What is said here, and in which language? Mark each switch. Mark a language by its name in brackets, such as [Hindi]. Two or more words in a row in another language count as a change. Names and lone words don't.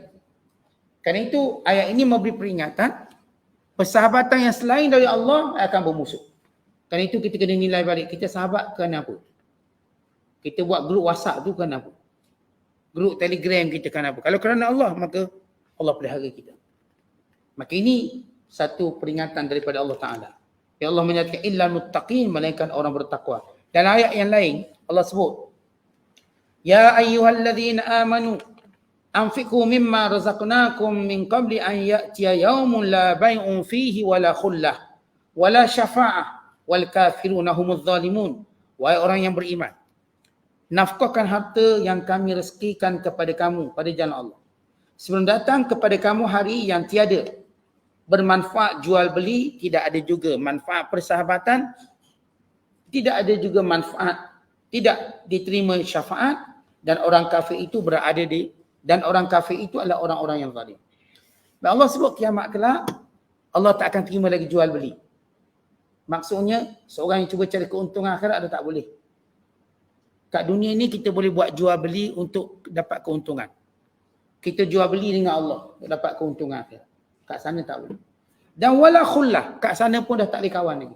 [Malay] Kerana itu ayat ini memberi peringatan, persahabatan yang selain dari Allah akan bermusuh. Kerana itu kita kena nilai balik, kita sahabat kerana apa? Kita buat grup WhatsApp tu kerana apa? Grup Telegram kita kerana apa? Kalau kerana Allah, maka Allah pelihara kita. Maka ini satu peringatan daripada Allah Ta'ala. Ya Allah menyatakan [Arabic] إلا المتقين, [Malay] melainkan orang bertakwa. Dan ayat yang lain Allah sebut, [Arabic] يا أيها الذين آمنوا أنفقوا مما رزقناكم من قبل أن يأتي يوم لا بيع فيه ولا خلة ولا شفاعة والكافرون هم الظالمون. [Malay] Wahai orang yang beriman, nafkahkan harta yang kami rezekikan kepada kamu pada jalan Allah, sebelum datang kepada kamu hari yang tiada bermanfaat jual beli, tidak ada juga manfaat persahabatan, tidak ada juga manfaat, tidak diterima syafaat, dan orang kafir itu berada di, dan orang kafir itu adalah orang-orang yang zalim. Dan Allah sebut kiamat kelak Allah tak akan terima lagi jual beli. Maksudnya seorang yang cuba cari keuntungan akhirat ada tak boleh. Kat dunia ni kita boleh buat jual beli untuk dapat keuntungan. Kita jual beli dengan Allah untuk dapat keuntungan akhirat. Kat sana tak boleh. Dan [Arabic] ولا خلة, [Malay] kat sana pun dah tak boleh kawan lagi.